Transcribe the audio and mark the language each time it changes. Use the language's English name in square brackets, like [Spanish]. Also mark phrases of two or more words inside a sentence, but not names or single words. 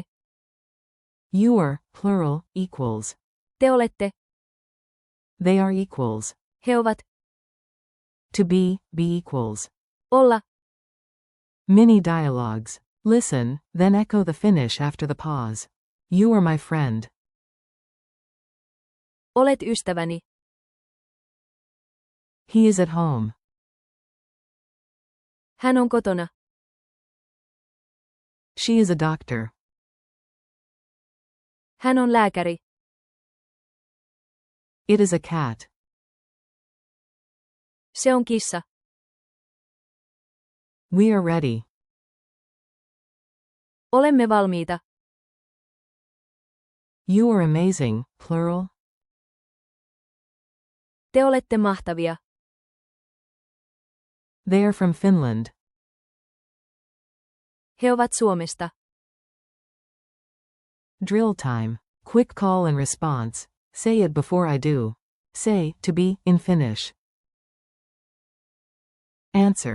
[English] You are, plural, equals. [Finnish] Te olette. [English] They are equals. [Finnish] He ovat. [English] To be equals. [Finnish] Olla. [English] Mini dialogues. Listen, then echo the Finnish after the pause. You are my friend. [Finnish] Olet ystäväni. [English] He is at home. [Finnish] Hän on kotona. [English] She is a doctor. [Finnish] Hän on lääkäri. [English] It is a cat. [Finnish] Se on kissa. [English] We are ready. [Finnish] Olemme valmiita. [English] You are amazing, plural. [Finnish] Te olette mahtavia. [English] They are from Finland. [Finnish] He ovat Suomesta. [English] Drill time. Quick call and response. Say it before I do. Say, to be, in Finnish. Answer.